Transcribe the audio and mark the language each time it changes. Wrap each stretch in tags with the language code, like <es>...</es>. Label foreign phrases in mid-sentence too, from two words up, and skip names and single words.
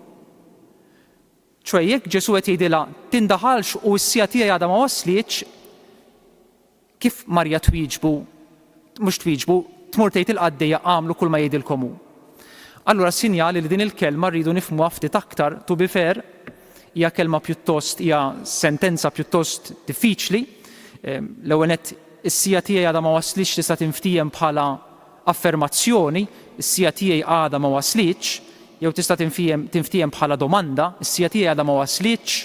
<mt>ċoe jekk Ġesu qed jgħidilha tindaħalx u s-sija tiegħi għadha ma waslitx, kif Marja twieġbu, mhux twieġbu, tmur tgħid il-qaddejja għamlu kull ma jgħidilkom hu. Allura sinjali li din il-kelma rridu nifhmuha ftit aktar,</mt> <en>to be fair,</en> <mt>hija kelma hija sentenza pjuttost diffiċli. L-ewwel nett is-sija tiegħi għadha ma waslitx tista' tinftiem bħala affermazzjoni, is-sija tiegħi għadha ma waslitx, jew tista' tinftiem bħala domanda, is-sija tiegħi għadha ma waslitx.</mt>